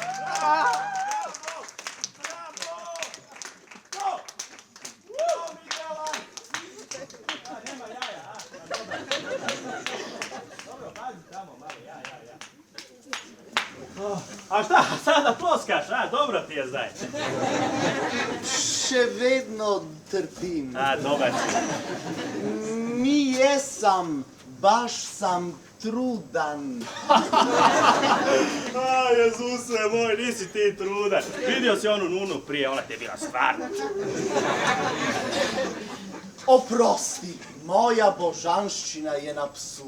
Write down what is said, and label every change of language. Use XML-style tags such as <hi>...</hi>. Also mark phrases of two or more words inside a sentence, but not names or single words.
<hr>A šta, sada ploskaš, a? Dobro ti je zdaj.</hr> <sl>Še vedno trpim. A,</sl> <hr>dobar si. Mi jesam, baš sam trudan. A, Jezuse moj, nisi ti trudan. Vidio si onu Nunu prije, ona ti je bila stvarna.</hr> <sl>Oprosti, moja božanščina je na psu.</sl>